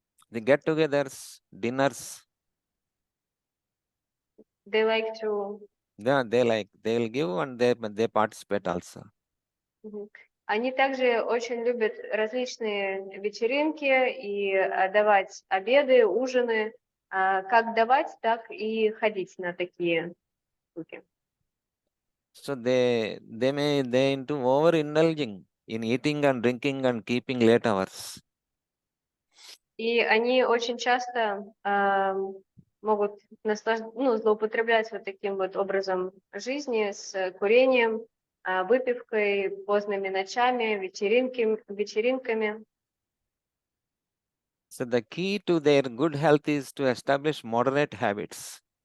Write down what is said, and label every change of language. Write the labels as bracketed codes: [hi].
[en] The get-togethers, dinners, They like to... they'll give and they participate also. [ru] Они также очень любят различные вечеринки и давать обеды, ужины. Как давать, так и ходить на такие штуки. [en] So they into overindulging in eating and drinking and keeping late hours. [ru] И они очень часто могут злоупотреблять вот таким вот образом жизни с курением, выпивкой, поздними ночами, вечеринками. [en] So the key to their good health is to establish moderate habits.